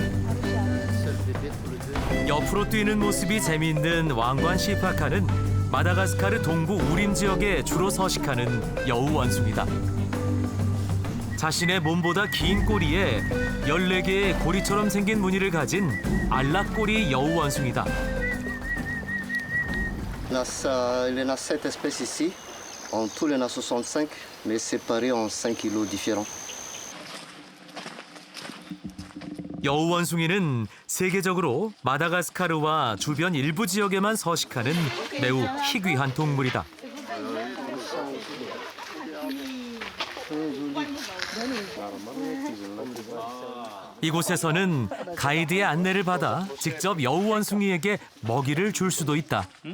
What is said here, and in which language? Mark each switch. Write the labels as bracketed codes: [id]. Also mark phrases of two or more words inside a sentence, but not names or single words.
[ko] 옆으로 뛰는 모습이 재미있는 왕관 시파카는 마다가스카르 동부 우림 지역에 주로 서식하는 여우 원숭이다. 자신의 몸보다 긴 꼬리에 14개의 고리처럼 생긴 무늬를 가진 알락꼬리 여우 원숭이다. [fr] Il y en a 7 espèces ici. En tout, il y en a 65, mais séparés en 5 îlots différents. [ko] 여우 원숭이는 세계적으로 마다가스카르와 주변 일부 지역에만 서식하는 매우 희귀한 동물이다. 이곳에서는 가이드의 안내를 받아 직접 여우 원숭이에게 먹이를 줄 수도 있다.